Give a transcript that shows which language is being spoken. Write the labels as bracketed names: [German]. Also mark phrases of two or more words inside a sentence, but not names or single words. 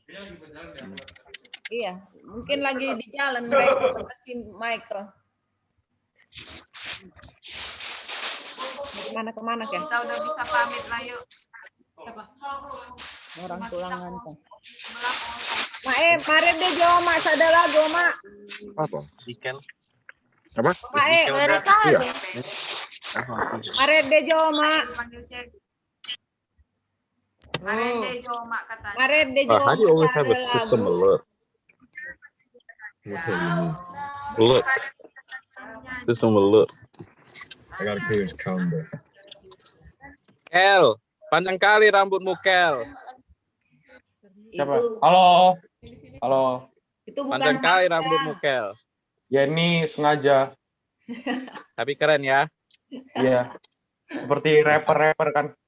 [Indonesian] Iya, mungkin lagi di jalan mereka kata si Michael. Kemana kan? Kita udah bisa pamit lah yuk. Orang tulang ngantor. [Minangkabau] Mare deh Jo, Mak, sadala Jo, Mak. [Indonesian] Apa? Ikan. Apa? Mak, Iya. [Minangkabau] Mare deh Jo, Mak. Marende Jo Mak katanya. Mare deh Jo. [English] How do you always have a system alert? What do you mean? Alert. System alert. I gotta clear his calendar. [Indonesian] Kel, panjang kali rambutmu Kel. Siapa? Itu, Halo. Halo. itu bukan Panjang kali hak rambutmu saya. Kel. Ya ini sengaja. Tapi keren ya. Iya. Seperti rapper-rapper kan.